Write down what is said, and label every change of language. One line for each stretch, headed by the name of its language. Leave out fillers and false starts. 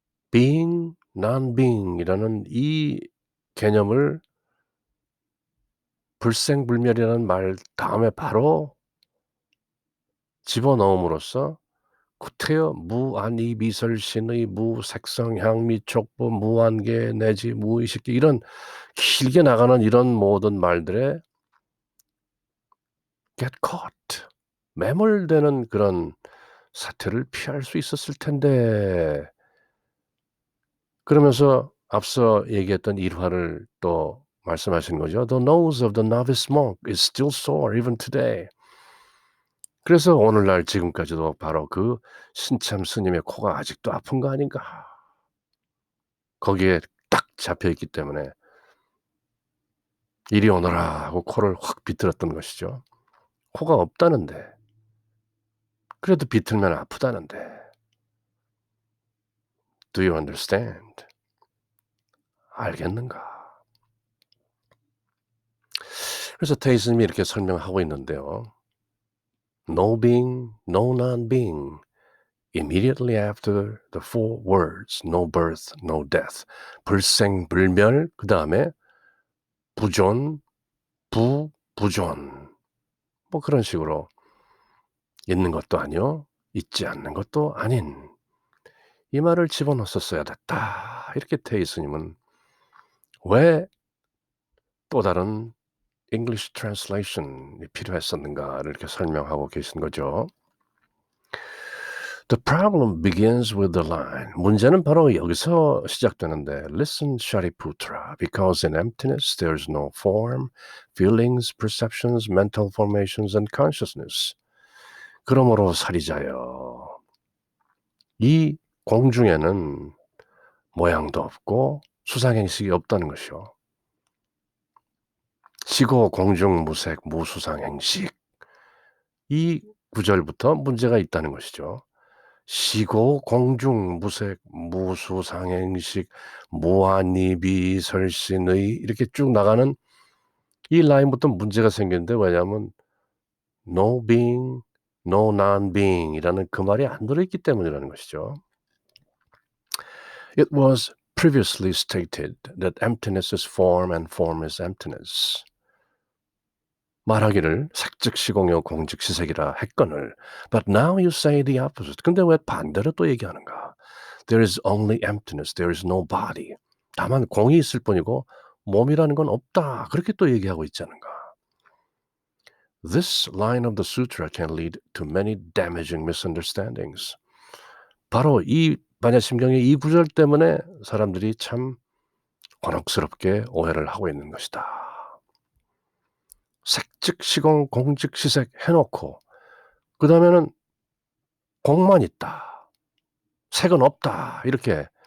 Korean: being, non-being이라는 이 개념을 불생불멸이라는 말 다음에 바로 집어넣음으로써 구태여 무아니비설신의 무색성향미촉부 무한계 내지 무의식계 이런 길게 나가는 이런 모든 말들에
English: get caught
Korean: 매몰되는 그런 사태를 피할 수 있었을 텐데 그러면서 앞서 얘기했던 일화를 또 말씀하신 거죠.
English: The nose of the novice monk is still sore even today.
Korean: 그래서 오늘날 지금까지도 바로 그 신참 스님의 코가 아직도 아픈 거 아닌가. 거기에 딱 잡혀 있기 때문에 이리 오너라 하고 코를 확 비틀었던 것이죠. 코가 없다는데 그래도 비틀면 아프다는데
English: Do you understand?
Korean: 알겠는가? 그래서 테이스님이 이렇게 설명하고 있는데요.
English: No being, no non-being. Immediately after the four words no birth, no death.
Korean: 불생불멸 그 다음에 부존, 부존 뭐 그런 식으로 있는 것도 아니요 있지 않는 것도 아닌 이 말을 집어넣었어야 됐다. 이렇게 테이스님은 왜 또 다른
English: English translation
Korean: 이 필요했었는가를 이렇게 설명하고 계신 거죠.
English: The problem begins with the line.
Korean: 문제는 바로 여기서 시작되는데
English: Listen, Shariputra, because in emptiness there is no form, feelings, perceptions, mental formations, and consciousness.
Korean: 그러므로 살이자여. 이 공중에는 모양도 없고 수상행식이 없다는 것이요. 시고 공중 무색 무수상행식. 이 구절부터 문제가 있다는 것이죠. 시고 공중 무색 무수상행식 무한이비설신의 이렇게 쭉 나가는 이 라인부터 문제가 생기는데 왜냐하면
English: no being, no non-being
Korean: 이라는 그 말이 안 들어있기 때문이라는 것이죠.
English: It was previously stated that emptiness is form and form is emptiness.
Korean: 말하기를 색즉시공여 공즉시색이라 했거늘
English: but now you say the opposite.
Korean: 근데 왜 반대로 또 얘기하는가?
English: There is only emptiness. There is no body.
Korean: 다만 공이 있을 뿐이고 몸이라는 건 없다. 그렇게 또 얘기하고 있지 않은가?
English: This line of the sutra can lead to many damaging misunderstandings.
Korean: 바로 이 반야심경의 이 구절 때문에 사람들이 참 곤혹스럽게 오해를 하고 있는 것이다. 색즉시공 공즉시색 해놓고 그 다음에는 공만 있다. 색은 없다. 이렇게